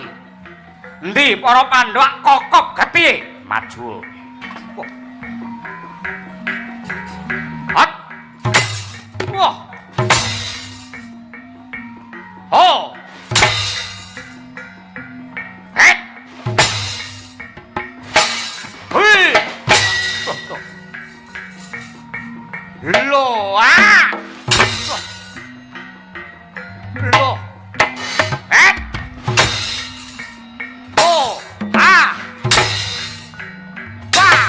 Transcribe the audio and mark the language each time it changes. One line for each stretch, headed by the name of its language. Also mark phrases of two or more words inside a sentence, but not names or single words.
Javanese: Endi para Pandhawa kokop getihe? Maju. Hat. Wah. Ho. Het. Hui. Lo ah. Lo. Het. Ho. Ah.